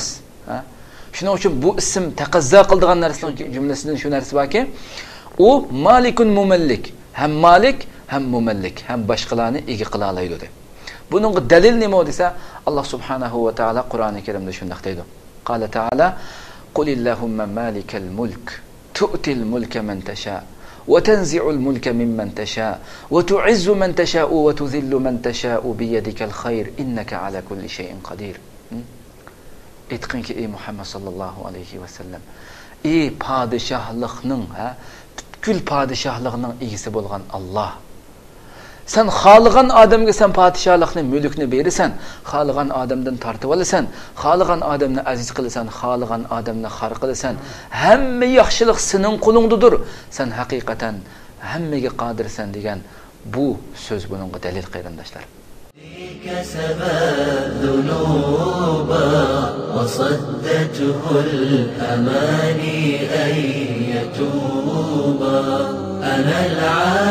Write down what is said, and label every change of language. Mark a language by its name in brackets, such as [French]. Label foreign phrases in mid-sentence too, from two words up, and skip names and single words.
[Uzbek] Shuning uchun bu ism taqazzo qiladigan narsaning jumlasidan shu narsa borki, u Malikun Mumallik, ham malik, ham mumallik, ham boshqalarni ega qila oladi dedi. Buning dalil nima desa, Alloh [Arabic] سبحانه وتعالى [Uzbek] Qur'oni Karimda shunday deydi. [Arabic] قال تعالى: "قل اللهم مالك الملك، تؤتي الملك من تشاء." وتنزع الملك ممن تشاء وتعز من تشاء وتذل من تشاء بيدك الخير إنك على كل شيء قدير. [Uzbek] Aytqinki ey Muhammad [Arabic] صلى الله عليه وسلم, [Uzbek] ey padişahlıqning, butkul padişahlıqning egisi bo'lgan Alloh. Sen xoligan odamga sen padişahlıqni, mulkni berasan, xoligan odamdan tortib olasan, xoligan odamni aziz qilasan, xoligan odamni xor qilasan. Hamma yaxshilik sening qo'lingdadir. Sen haqiqatan hammaga qodirsan degan bu so'z buningga dalil qarindoshlar. [Arabic] كسب الذنوب وصدته الأماني أن يتوب. أنا